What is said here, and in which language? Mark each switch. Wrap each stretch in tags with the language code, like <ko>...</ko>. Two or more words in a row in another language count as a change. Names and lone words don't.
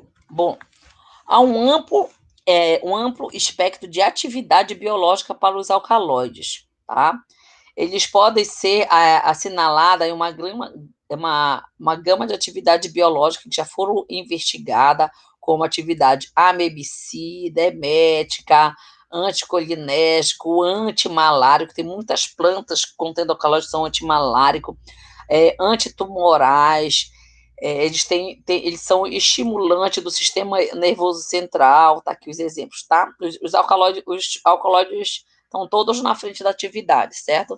<pt>Bom, há um amplo espectro de atividade biológica para os alcaloides, tá? Eles podem ser assinalados em uma gama de atividade biológica que já foram investigadas, como atividade amebicida, emética, anticolinérgico, antimalárico, tem muitas plantas contendo alcaloides que são antimalárico, antitumorais, eles são estimulantes do sistema nervoso central, tá aqui os exemplos, tá? Os alcaloides estão todos na frente da atividade, certo?</pt>